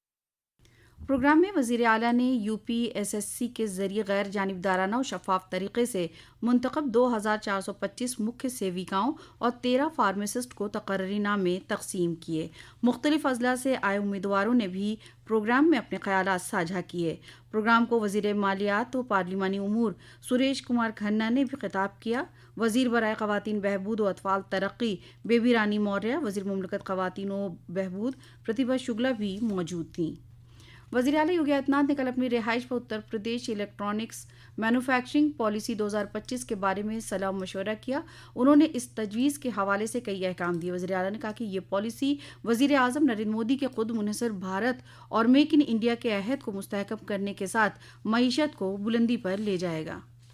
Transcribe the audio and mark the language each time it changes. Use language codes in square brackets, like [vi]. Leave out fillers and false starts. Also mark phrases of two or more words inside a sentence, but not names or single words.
[ur] پروگرام میں وزیر اعلیٰ نے UPSSC کے ذریعے غیر جانبدارانہ اور شفاف طریقے سے منتخب 2425 مکھیہ سیوکاؤں اور 13 فارماسسٹ کو تقرری نامے تقسیم کیے۔ مختلف اضلاع سے آئے امیدواروں نے بھی پروگرام میں اپنے خیالات ساجھا کیے۔ پروگرام کو وزیر مالیات و پارلیمانی امور سریش کمار کھنہ نے بھی خطاب کیا۔ وزیر برائے خواتین بہبود و اطفال ترقی بیبی رانی موریہ، وزیر مملکت خواتین و بہبود پرتیبھا شکلا بھی موجود تھیں۔ وزیر اعلیٰ یوگی آدتیہ ناتھ نے کل اپنی رہائش پر اتر پردیش الیکٹرانکس مینوفیکچرنگ پالیسی 2025 کے بارے میں صلاح و مشورہ کیا۔ انہوں نے اس تجویز کے حوالے سے کئی احکام دیے۔ وزیر اعلیٰ نے کہا کہ یہ پالیسی وزیر اعظم نریندر مودی کے خود منحصر بھارت اور میک ان انڈیا کے عہد کو مستحکم کرنے کے ساتھ معیشت کو بلندی پر لے جائے گا۔